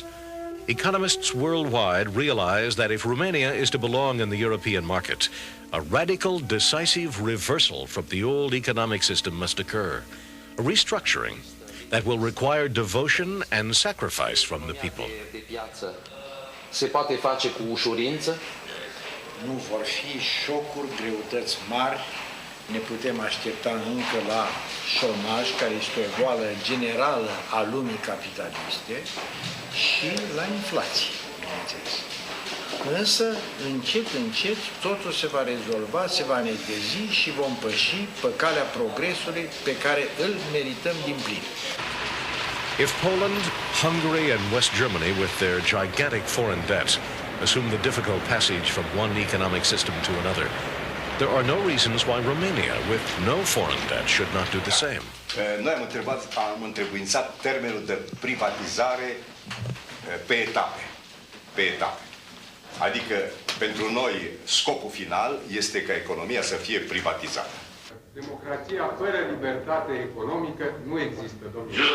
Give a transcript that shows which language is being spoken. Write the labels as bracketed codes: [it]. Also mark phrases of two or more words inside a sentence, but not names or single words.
[en] Economists worldwide realize that if Romania is to belong in the European market, a radical, decisive reversal from the old economic system must occur, a restructuring that will require devotion and sacrifice from the people. [ro] Se poate face cu ușurință. Nu vor fi șocuri, greutăți mari, ne putem aștepta încă la șomaj, care este o boală generală a lumii capitaliste, și la inflație, bineînțeles. Însă, încet, încet, totul se va rezolva, se va netezi și vom păși pe calea progresului pe care îl merităm din plin. [en] If Poland, Hungary and West Germany, with their gigantic foreign debts, assume the difficult passage from one economic system to another, there are no reasons why Romania, with no foreign debt, should not do the same. [ro] Noi am întrebuințat termenul de privatizare pe etape. Pe etape. Adică, pentru noi, scopul final este ca economia să fie privatizată. Democrația fără libertate economică nu există, domnule.